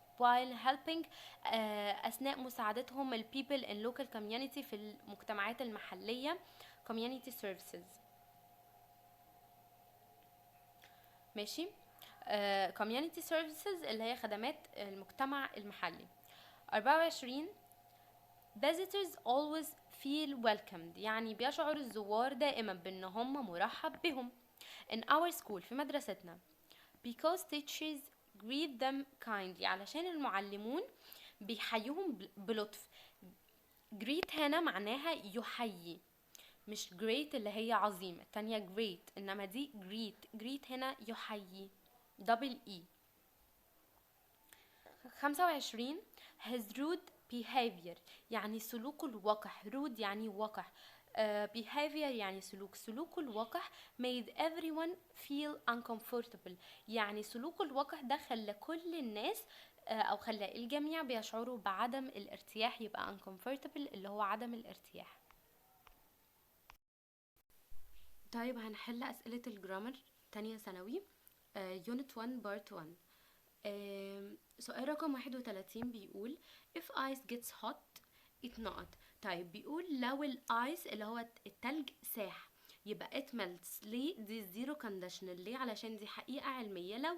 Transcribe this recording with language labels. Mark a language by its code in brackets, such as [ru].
[en] while helping [ar] أثناء مساعدتهم ال [en] people in local community [ar] في المجتمعات المحلية [en] community services. [ar] ماشي. community services اللي هي خدمات المجتمع المحلي. 24 [en] visitors always feel welcomed، [ar] يعني بيشعر الزوار دائما بان هم مرحب بهم. [en] in our school [ar] في مدرستنا [en] because teachers greet them kindly، [ar] علشان المعلمون بيحيوهم بلطف. greet هنا معناها يحيي، مش great اللي هي عظيمة، التانية great، انما دي greet هنا يحيي double E. 25 [en] his rude behavior [ar] يعني سلوكه الوقح. rude يعني وقح، behavior يعني سلوكه الوقح [en] made everyone feel uncomfortable، [ar] يعني سلوكه الوقح ده خلى كل الناس او خلى الجميع بيشعروا بعدم الارتياح، يبقى uncomfortable اللي هو عدم الارتياح. طيب هنحل اسئلة الجرامر تانية ثانوي unit 1 part 1. سؤال رقم 31 بيقول [en] if ice gets hot it not. [ar] طيب بيقول لو الايس اللي هو التلج ساح يبقى [en] it melts. [ar] ليه؟ دي zero conditional. ليه؟ علشان دي حقيقة علمية.